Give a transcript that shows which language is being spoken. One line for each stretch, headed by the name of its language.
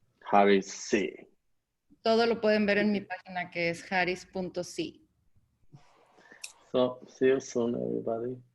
Spanish: Harris C. Todo lo pueden ver en mi página que es harris.c.
English: So see you soon, everybody.